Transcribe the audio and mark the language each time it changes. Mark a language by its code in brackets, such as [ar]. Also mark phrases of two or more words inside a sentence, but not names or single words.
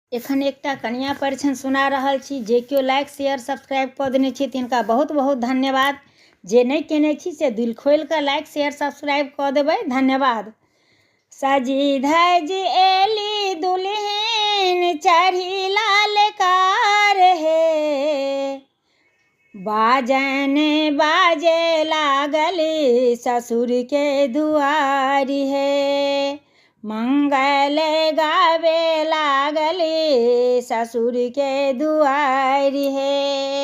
[mai] एखन एकटा कनिया परिछन सुना रहल छी। जे केओ [en] like share subscribe [mai] कऽ देने छी तिनका बहुत बहुत धन्यवाद। जे नहीं केने छी से दिल खोल कर [en] like share subscribe [mai] कऽ देबै। धन्यवाद। सजी धज एली दुल्हन चढ़ी लाल कार हे, बाजन बाजे लागली ससुर के दुआरी हे, मंगल गावे लागली ससुर के दुआरी हे।